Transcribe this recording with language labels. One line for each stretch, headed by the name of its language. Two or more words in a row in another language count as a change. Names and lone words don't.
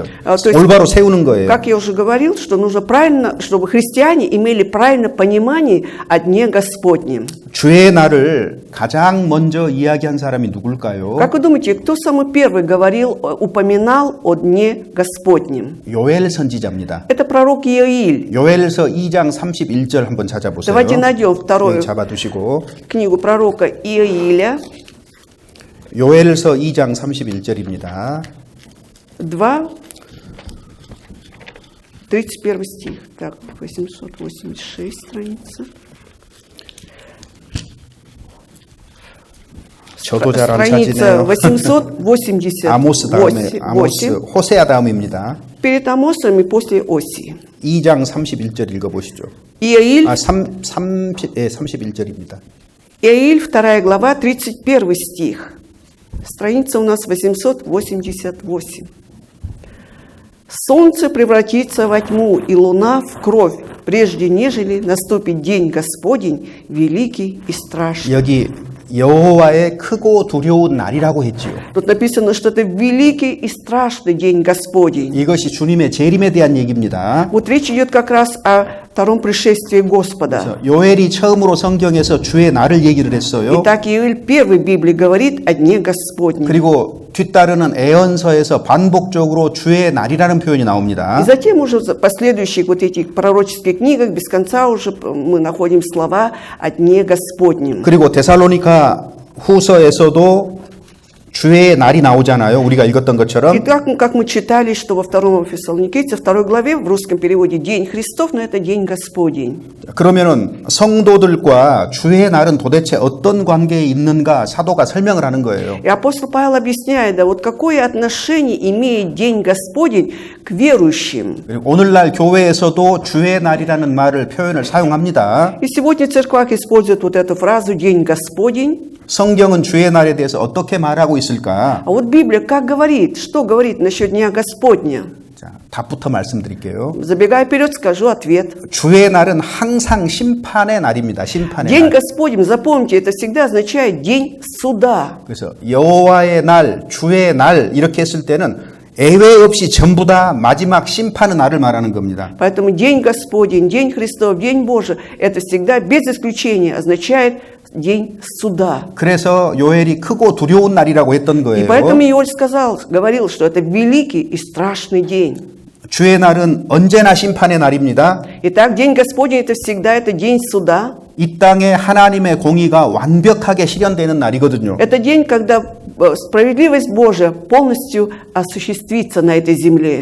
Russian: то есть,
Korean: 올바로 세우는 거예요.
Russian: Как я уже говорил, что нужно правильно, чтобы христиане имели правильное понимание о Дне Господнем.
Korean: 주의 날을 가장 먼저 이야기한 사람이 누굴까요?
Russian: Как вы думаете, кто самый первый говорил, упоминал о Дне Господнем?
Korean: 요엘 선지자입니다.
Russian: Это пророк Иоиль.
Korean: 요엘서 2장 31절 한번 찾아보세요.
Russian: Давайте найдем вторую
Korean: 여기 잡아두시고
Russian: книгу пророка Иоиля,
Korean: 요엘서 2장 31절입니다.
Russian: 2, 31 стих. Так, 886 страница.
Korean: 저도 잘 안
Russian: Страница
Korean: 찾지네요.
Russian: 888.
Korean: 아모스 다음에 아모스 호세아 다음입니다.
Russian: Перед Амосом и после Осии.
Korean: 2장 31절 읽어보시죠.
Russian: Иоиль,
Korean: 31절입니다.
Russian: Иоиль, 2 глава, 31 стих. Страница у нас 888. «Солнце превратится во тьму, и луна в кровь, прежде нежели наступит день Господень, великий и страшный».
Korean: 여기 여호와의 크고 두려운 날이라고 했지요.
Russian: Тут написано, что это великий и страшный день Господень.
Korean: 이것이 주님의 재림에 대한 얘기입니다.
Russian: Вот речь идет как раз о втором пришествии Господа.
Korean: 요엘이 처음으로 성경에서 주의 날을 얘기를 했어요.
Russian: Итак, Иоиль первый в Библии говорит о Дне Господнем.
Korean: 그리고 뒤따르는 애언서에서 반복적으로 주의 날이라는 표현이
Russian: И
Korean: 나옵니다.
Russian: затем уже в последующих вот этих пророческих книгах без конца уже мы находим слова о Дне Господнем.
Korean: 그리고 데살로니가 후서에서도 주의 날이 나오잖아요. 우리가 읽었던
Russian: И
Korean: 것처럼.
Russian: так, как мы читали, что во втором Фессалоникийце, второй главе, в русском переводе День Христов, но это День Господень.
Korean: 그러면은 성도들과 주의 날은 도대체 어떤 관계에 있는가 사도가 설명을 하는 거예요.
Russian: И апостол Павел объясняет, да, вот какое отношение имеет День Господень к верующим.
Korean: 그리고 오늘날 교회에서도 주의 날이라는 말을 표현을 사용합니다.
Russian: И сегодня в церквах используют вот эту фразу «День Господень».
Korean: 성경은 주의 날에 대해서 어떻게 말하고 있을까?
Russian: А вот Библия как говорит, что говорит насчет Дня Господня?
Korean: 자, 답부터 말씀드릴게요.
Russian: Забегая вперед, скажу ответ.
Korean: 주의 날은 항상 심판의 날입니다. 심판의
Russian: День
Korean: 날.
Russian: Господень, запомните, это всегда означает день суда.
Korean: 그래서 여호와의 날, 주의 날 이렇게 했을 때는 예외 없이 전부 다 마지막 심판의 날을 말하는 겁니다.
Russian: Поэтому день Господень, день Христов, день Божий, это всегда без исключения означает день суда.
Korean: 그래서 요엘이 크고 두려운 날이라고 했던
Russian: И
Korean: 거예요.
Russian: поэтому Иоль говорил, что это великий и страшный день.
Korean: 주의 날은 언제나 심판의 날입니다.
Russian: Итак, день Господень это всегда это день суда.
Korean: 이 땅에 하나님의 공의가 완벽하게 실현되는 날이거든요.
Russian: Это день, когда справедливость Божия полностью осуществится на этой земле.